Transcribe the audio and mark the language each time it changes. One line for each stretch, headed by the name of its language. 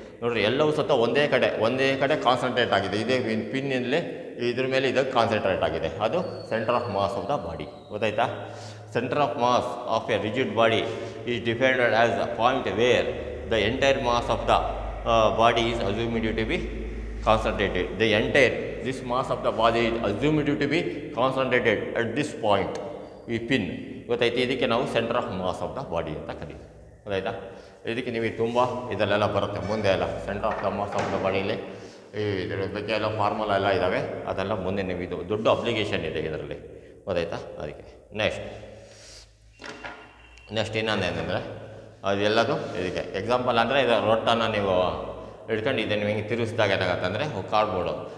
Kannada: ನೋಡಿರಿ, ಎಲ್ಲವೂ ಸತ ಒಂದೇ ಕಡೆ ಕಾನ್ಸಂಟ್ರೇಟ್ ಆಗಿದೆ. ಇದೇ ಪಿನ್ನಿಂದಲೇ ಇದ್ರ ಮೇಲೆ ಇದಕ್ಕೆ ಕಾನ್ಸಂಟ್ರೇಟ್ ಆಗಿದೆ.
English: ಅದು centre of mass of the body. ಗೊತ್ತಾಯ್ತಾ? Centre of mass of a rigid body is defined as the point where the entire mass of the body is assumed to be concentrated. This mass of the body is assumed to be concentrated at this point.
Kannada: ಈ pin ಗೊತ್ತಾಯ್ತು, ಇದಕ್ಕೆ ನಾವು centre of mass of the body ಅಂತ ಕರೀತೀವಿ. ಗೊತ್ತಾಯ್ತಾ? ಇದಕ್ಕೆ ನೀವು ತುಂಬ ಇದರಲ್ಲೆಲ್ಲ ಬರುತ್ತೆ ಮುಂದೆ ಎಲ್ಲ. Centre of the mass of the ಬಾಡಿಯಲ್ಲಿ ಇದರ ಬಗ್ಗೆ ಎಲ್ಲ ಫಾರ್ಮುಲಾ ಎಲ್ಲ ಇದ್ದಾವೆ, ಅದೆಲ್ಲ ಮುಂದೆ ನೀವು ಇದು ದೊಡ್ಡ ಅಪ್ಲಿಕೇಶನ್ ಇದೆ ಇದರಲ್ಲಿ. ಗೊತ್ತಾಯ್ತಾ? ಅದಕ್ಕೆ ನೆಕ್ಸ್ಟ್ ಇನ್ನೊಂದೇನೆಂದರೆ ಅದೆಲ್ಲದು ಇದಕ್ಕೆ ಎಕ್ಸಾಂಪಲ್ ಅಂದರೆ ಇದು ರೊಟ್ಟನ್ನು ನೀವು ಹಿಡ್ಕೊಂಡು ಇದನ್ನು ಹಿಂಗೆ ತಿರುಗಿಸಿದಾಗ ಏನಾಗುತ್ತೆ ಅಂದರೆ ಕಾರ್ಡ್ಬೋರ್ಡು.